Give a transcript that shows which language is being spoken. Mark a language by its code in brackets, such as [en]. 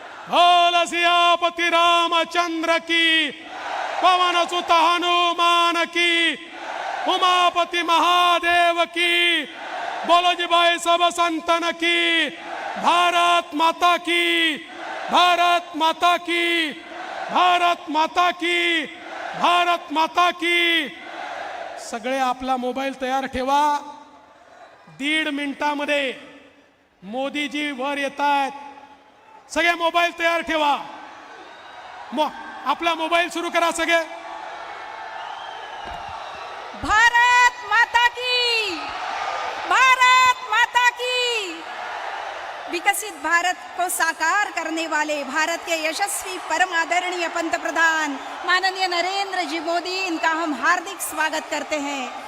[hi] बोल सियापति रामचंद्र की, पवन सुत हनुमान की, उमापति महादेव की. बोलो जी भाई सब संतन की. भारत माता की, भारत माता की, भारत माता की, भारत माता की. [mr] सगळे आपला मोबाईल तयार ठेवा. 1.5 मिनिटामध्ये मोदीजी वर येतात. सगळे मोबाईल तयार ठेवा. आपला मोबाईल सुरू करा सगळे. [hi] भारत माता की, भारत माता की. विकसित भारत को साकार करने वाले भारत के यशस्वी परम आदरणीय पंतप्रधान माननीय नरेंद्र जी मोदी, इनका हम हार्दिक स्वागत करते हैं.